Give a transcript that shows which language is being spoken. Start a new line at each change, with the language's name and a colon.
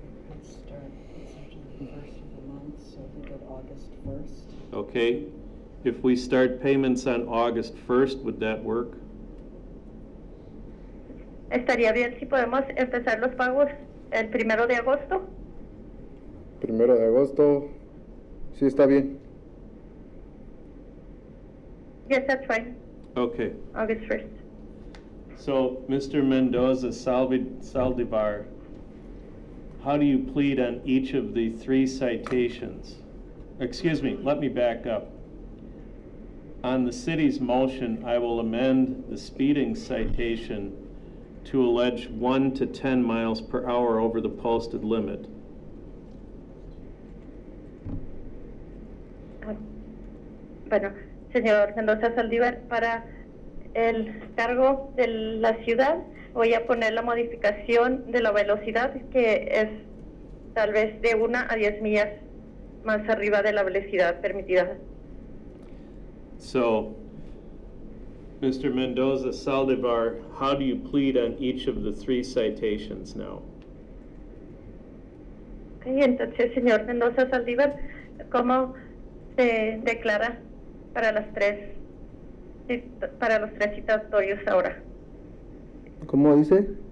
English: Let's start the first of the month, so if we did August 1st. Okay. If we start payments on August 1st, would that work?
Spanish: ¿Estaría bien si podemos empezar los pagos el 1 de agosto? 1 de agosto, sí está bien.
English: Yes, that's fine. Okay. August 1st. So, Mr. Mendoza Saldivar, how do you plead on each of the three citations? Excuse me, let me back up. On the city's motion, I will amend the speeding citation to allege 1 to 10 miles per hour over the posted limit.
Spanish: Bueno, señor Mendoza Saldívar, para el cargo de la ciudad voy a poner la modificación de la velocidad, que es tal vez de 1 a 10 millas más arriba de la velocidad permitida.
English: So, Mr. Mendoza Saldivar, how do you plead on each of the three citations now?
Spanish: Okay, entonces, señor Mendoza Saldívar, ¿cómo se declara para los tres citatorios ahora? ¿Cómo dice?